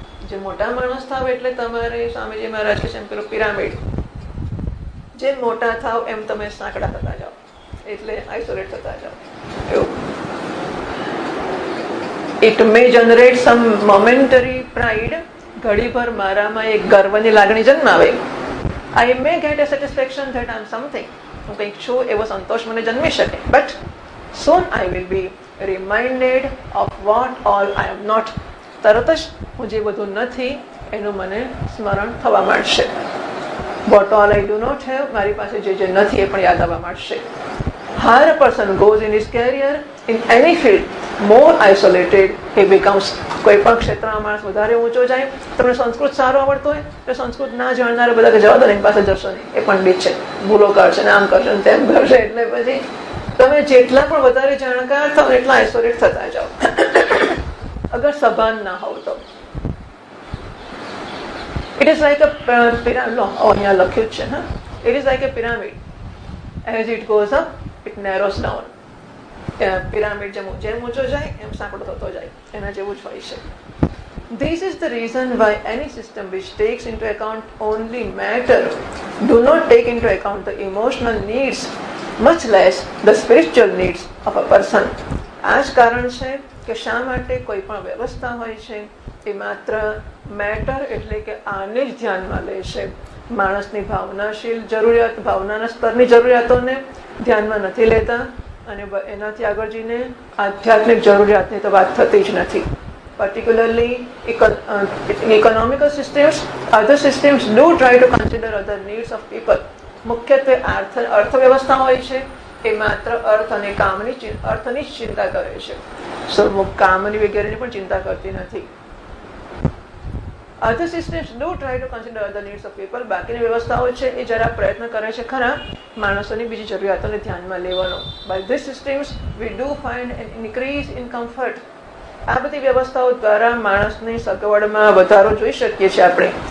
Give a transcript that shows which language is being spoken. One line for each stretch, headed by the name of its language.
Gujarati: જે મોટા માણસ થાવ એટલે તમારે સ્વામીજી મહારાજ કે પેલું પિરામિડ, જેમ મોટા થાવ એમ તમે સાંકડા થતા જાઓ, એટલે આઇસોલેટ થતા જાઓ. એવું
English: it may generate some momentary pride,
Gujarati: ઘડીભર મારામાં એક ગર્વની લાગણી જન્માવે.
English: I may get a satisfaction that I am something,
Gujarati: હું કંઈક છું એવો સંતોષ મને જન્મી શકે.
English: But soon I will be reminded of what all I am not.
Gujarati: તરત જ હું જે બધું નથી એનું મને સ્મરણ થવા માંડશે.
English: What all I do not have,
Gujarati: મારી પાસે જે જે નથી એ પણ યાદ આવવા માંડશે.
English: Higher person goes in his career in any field more isolated he becomes.
Gujarati: કોઈ પણ ક્ષેત્રમાં માણસ વધારે ઊંચો જાય. તમને સંસ્કૃત સારું આવડતું હોય તો સંસ્કૃત ના જાણનારા બધા કે જવા દો ને, એની પાસે જશો નહીં, એ પંડિત છે, ભૂલો કરશે ને આમ કરશે ને તેમ કરશે. એટલે પછી તમે જેટલા પણ વધારે જાણકાર થાવ એટલા આઇસોલેટ થતા જાઓ. અગર સભાન ના હોવ તો
English: It is like a pyramid.
Gujarati: અહીંયા લખ્યું જ છે હા,
English: It is like a pyramid. As it goes up it narrows down.
Gujarati: Pyramid જેમ ઊંચો જાય એમ સાંકડો થતો જાય, એના જેવું જ હોય છે.
English: This is the reason why any system which takes into account only matter do not take into account the emotional needs, much less the spiritual needs of a person.
Gujarati: આ જ કારણ છે કે શા માટે કોઈ પણ વ્યવસ્થા હોય છે એ માત્ર મેટર એટલે કે આને જ ધ્યાનમાં લે છે. માણસની ભાવનાશીલ જરૂરિયાત, ભાવનાના સ્તરની જરૂરિયાતોને ધ્યાનમાં નથી લેતા, અને એનાથી આગળ જઈને આધ્યાત્મિક જરૂરિયાતની તો વાત થતી જ નથી.
English: Particularly economical systems, other systems do try to consider other needs of people.
Gujarati: મુખ્યત્વે અર્થવ્યવસ્થા હોય છે એ માત્ર અર્થ અને અર્થની જ ચિંતા કરે છે. કામની વગેરેની પણ ચિંતા કરતી નથી.
English: Other systems do try to consider other needs of people.
Gujarati: બાકીની વ્યવસ્થાઓ છે એ જરા પ્રયત્ન કરે છે ખરા માણસોની બીજી જરૂરિયાતોને ધ્યાનમાં લેવાનો.
English: By these systems we do find an increase in comfort.
Gujarati: આ બધી વ્યવસ્થાઓ દ્વારા માણસની સગવડમાં વધારો જોઈ શકીએ છીએ આપણે.